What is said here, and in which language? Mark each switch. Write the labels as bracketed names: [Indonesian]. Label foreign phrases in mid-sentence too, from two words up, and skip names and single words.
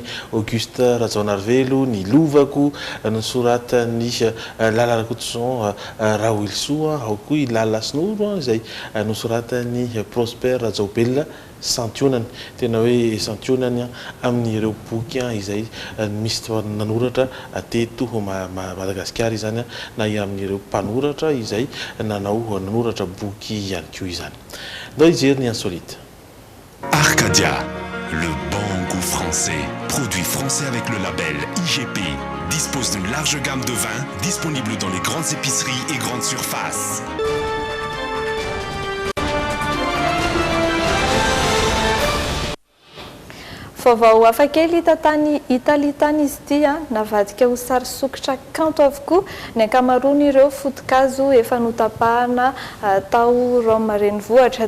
[Malagasy] Auguste Rajaonarvelo, ny Lovako nosoratan'ny Lala Rakotson Raoilsoa, ao koa i Lala Snoro izay nosoratan'ny Prosper Rajaobelona santionany, tena hoe santionany amin'ireo boky izay misy nanoratra teto Madagasikara izany na amin'ireo mpanoratra izay nanoratra boky ihany koa izany. Ndao ijery ny insolite. [French] Arcadia, le bon goût français, produit français avec le label IGP, dispose d'une large gamme de vins disponible dans les grandes épiceries et grandes surfaces. [Malagasy] Vaovao hafakely hita tany Italia tany izy ity navadika ho sary sokitra kanto avokoa ny ankamaroan'ireo foto-kazo efa notapahana tao Rome renivohitra.